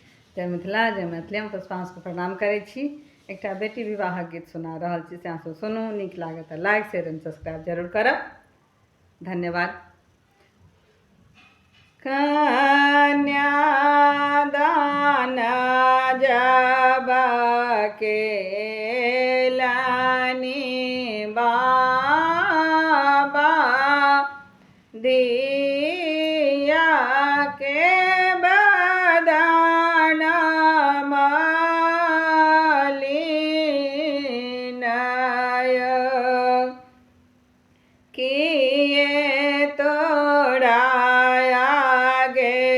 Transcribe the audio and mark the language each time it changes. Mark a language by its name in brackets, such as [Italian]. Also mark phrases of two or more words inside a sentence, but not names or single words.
[Maithili] जय मिथिला जय मैथिली। हम पुष्पांशु प्रणाम करै छी। एकटा बेटी विवाहक गीत सुना रहल छी, से अहाँ सुनू। नीक लागत तऽ [English] like share and subscribe [Maithili] जरूर करब। धन्यवाद। कन्यादान जब केलनि बाबा दिया के बदन मलिनय किए तोरा आगे